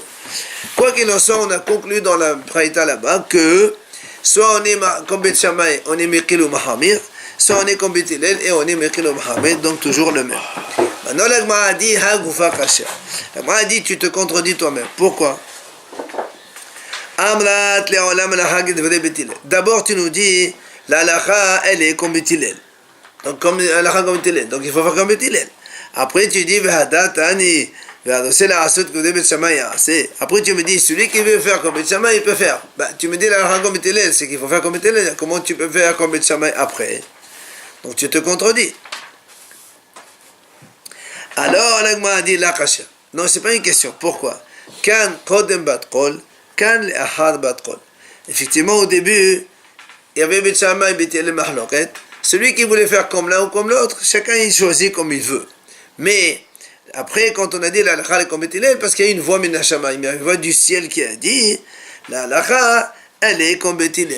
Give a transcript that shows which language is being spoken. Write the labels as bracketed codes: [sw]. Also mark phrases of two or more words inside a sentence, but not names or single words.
[fr] Quoi qu'il en soit, on a conclu dans la Braïta là-bas que soit on est comme Bet Shammai, on est Mekil ou Mahamir, soit on est comme Bet Hillel et on est Mekil ou Mahamir, donc toujours le même. Maintenant, la Gemara a dit, [he] הא גופא קשיא. [fr] La Gemara a dit, tu te contredis toi-même. Pourquoi? [he] אמרת לעולם הלכה כדברי בית הלל. [fr] D'abord, tu nous dis, la halacha, elle est comme Bet Hillel. Donc, comme l'alacha comme Bet Hillel. Donc, il faut faire comme Bet Hillel. Après, tu dis, Vehadatani. Après tu me dis, celui qui veut faire comme Bet Shammai, il peut faire. Tu me dis la comme Bet Hillel, c'est qu'il faut faire comme Bet Hillel. Comment tu peux faire comme Bet Shammai après? Donc tu te contredis. Alors la Gemara a dit la kasha. Non, c'est pas une question. Pourquoi? [he] כאן קודם בת קול כאן לאחר בת קול. [fr] Effectivement, au début, il y avait Bet Shammai, Bet Hillel, mahloket. Celui qui voulait faire comme l'un ou comme l'autre, chacun il choisit comme il veut. Mais après, quand on a dit la halakha est comme Bet Hillel, parce qu'il y a une voix [he] מן השמים, [fr] il y a une voix du ciel qui a dit la halakha, elle est comme Bet Hillel.